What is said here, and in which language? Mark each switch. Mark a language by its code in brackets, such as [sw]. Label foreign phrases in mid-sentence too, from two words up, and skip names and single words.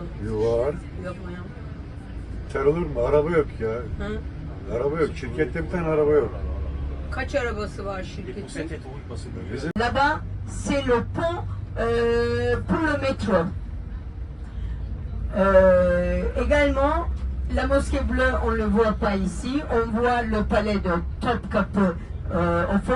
[tr] Var. Yapma ya. Ter olur mu? Araba yok ya. Hı? Araba yok. Şirkette bir tane araba yok. Kaç arabası var [fr] Les [tr] şirketin? [fr] poussettes et tout, il passe le [tr] Bizim [fr] Là-bas, c'est le pont pour le métro. Également, la mosquée bleue, on ne le voit pas ici. On voit le palais de Topkapı au fond.